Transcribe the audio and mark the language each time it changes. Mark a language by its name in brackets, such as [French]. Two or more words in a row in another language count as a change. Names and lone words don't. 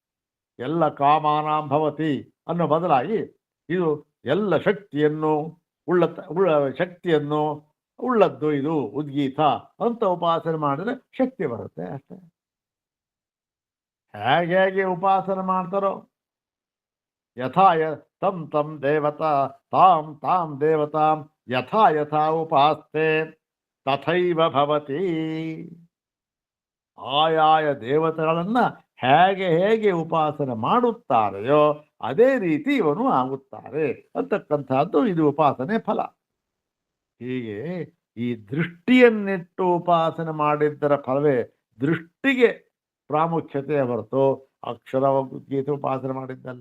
[Kannada] ಎಲ್ಲ [Sanskrit] ಕಾಮಾನಾಂ ಭವತಿ [Kannada] ಅನ್ನೋ ಬದಲಾಗಿ ಇದು ಎಲ್ಲ ಶಕ್ತಿಯನ್ನು ಶಕ್ತಿಯನ್ನು ಉಳ್ಳದ್ದು ಇದು ಉದ್ಗೀತ ಅಂತ ಉಪಾಸನೆ ಮಾಡಿದ್ರೆ ಶಕ್ತಿ ಬರುತ್ತೆ ಅಷ್ಟೇ. ಹೇಗೆ ಉಪಾಸನೆ ಮಾಡ್ತಾರೋ [Sanskrit] ಯಥಾ ತಂ ತಂ ದೇವತಾ ತಾಂ ತಾಂ ದೇವತಾಂ ಯಥಾ ಯಥಾ ಉಪಾಸ್ತೆ ತಥೈವ ಭವತಿ. [Kannada] ಆಯಾಯ ದೇವತೆಗಳನ್ನ ಹೇಗೆ ಉಪಾಸನೆ ಮಾಡುತ್ತಾರೆಯೋ ಅದೇ ರೀತಿ ಇವನು ಆಗುತ್ತಾರೆ ಅಂತಕ್ಕಂಥದ್ದು ಇದು ಉಪಾಸನೆ ಫಲ. ಹೀಗೆ ಈ ದೃಷ್ಟಿಯನ್ನಿಟ್ಟು ಉಪಾಸನೆ ಮಾಡಿದ್ದರ ಫಲವೇ ದೃಷ್ಟಿಗೆ ಪ್ರಾಮುಖ್ಯತೆ ಹೊರತು ಅಕ್ಷರ ಗೀತೆ ಉಪಾಸನೆ ಮಾಡಿದ್ದಲ್ಲ.